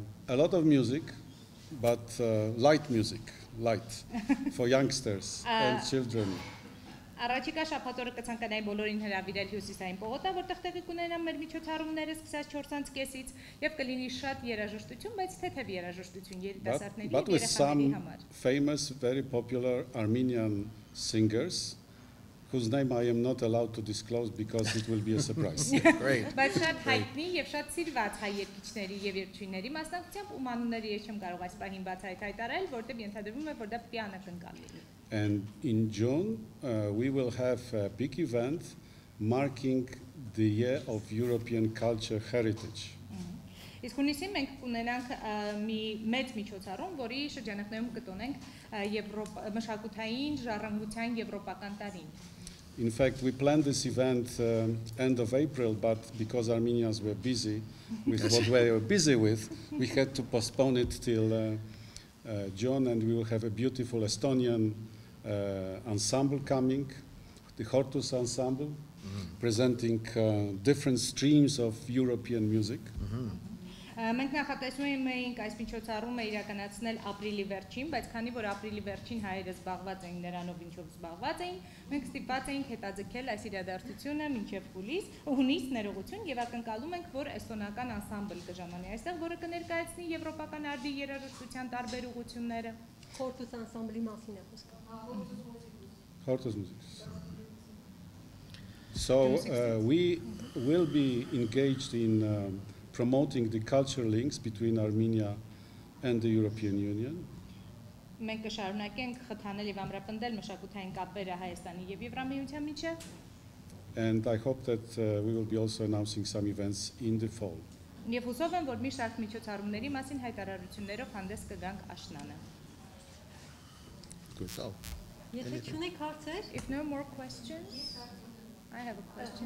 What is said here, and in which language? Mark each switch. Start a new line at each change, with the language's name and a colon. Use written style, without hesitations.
English: A lot of music, but light music, light, for youngsters and children.
Armenian: Առաջիկա շաբաթօրը կցանկանայի բոլորին հրավիրել Հյուսիսային պողոտա, որտեղ տեղի կունենան մեր միջոցառումները սկսած 4:30-ից եւ կլինի շատ երաժշտություն, բայց թեթև երաժշտություն երիտասարդների
English: But
Armenian: եւ
English: with
Armenian: երեխաների
English: some
Armenian: համար։
English: famous, very popular Armenian singers, whose name I am not allowed to disclose because it will be a surprise. Great.
Armenian: Բայց շատ հայտնի եւ շատ սիրված հայ երգիչների եւ երգչուհիների մասնակցությամբ ում անունները ես չեմ կարող այս պահին բաց հայտարարել, որտեղ ենթադրվում է, որ դա պիտի անակնկալ լինի։
English: And in June, we will have a big event marking the year of European culture heritage.
Armenian: Իսկ հունիսին մենք կունենանք մի մեծ միջոցառում, որի շրջանակներում կտոնենք մշակութային ժառանգության եվրոպական տարին։
English: In fact, we planned this event end of April, but because Armenians were busy with what we were busy with, we had to postpone it till June, and we will have a beautiful Estonian ensemble coming, the Hortus ensemble, presenting different streams of European music.
Armenian: Մենք նախատեսում էինք այս միջոցառումը իրականացնել ապրիլի վերջին, բայց քանի որ ապրիլի վերջին հայերը զբաղված էին նրանով, ինչով զբաղված էին, մենք ստիպված էինք հետաձգել այս իրադարձությունը մինչև հունիս ներողություն եւ ակնկալում ենք, որ էստոնական անսամբլ կժամանի այստեղ, որը կներկայացնի եվրոպական արդի երաժշտության տարբեր ուղղությունները։ Խորտուս անսամբլի մասին է խոսքը։
English: Hortus music. So we will be engaged in promoting the cultural links between Armenia and the European Union.
Armenian: Մենք կշարունակենք խթանել եւ ամրապնդել մշակութային կապերը Հայաստանի եւ Եվրամիության միջեւ։
English: And I hope that we will be also announcing some events in the fall.
Armenian: Եվ հուսով եմ, որ մի շարք միջոցառումների մասին հայտարարություններով հանդես կգանք աշնանը։
English: Good. Oh.
Armenian: Եթե չունեք հարցեր,
English: If no more questions, I have a question.